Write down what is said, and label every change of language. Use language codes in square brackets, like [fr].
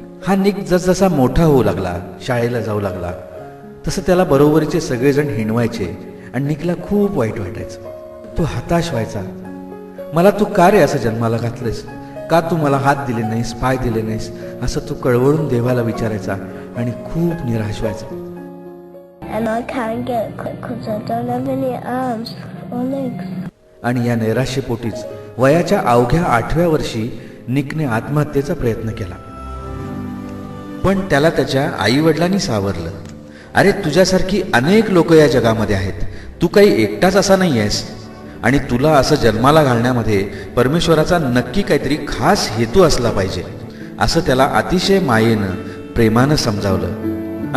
[mr] हा निक जसजसा मोठा होऊ लागला, शाळेला जाऊ लागला, तसं त्याला बरोबरीचे सगळेजण हिणवायचे आणि निकला खूप वाईट वाटायचं. तो हताश व्हायचा. मला तू का रे असं जन्माला घातलंस, का तू मला हात दिले नाहीस, पाय दिले नाहीस, असं तो कळवळून देवाला विचारायचा आणि खूप निराश व्हायचा. [en] And I can't get quick because I don't have any arms or legs. [mr] आणि या नैराश्यपोटीच वयाच्या अवघ्या 8व्या वर्षी निकने आत्महत्येचा प्रयत्न केला. पण त्याला त्याच्या आईवडिलांनी सावरलं. अरे, तुझ्यासारखी अनेक लोक या जगामध्ये आहेत, तू काही एकटाच असा नाही आहेस, आणि तुला असं जन्माला घालण्यामध्ये परमेश्वराचा नक्की काहीतरी खास हेतू असला पाहिजे, असं त्याला अतिशय मायेनं प्रेमानं समजावलं.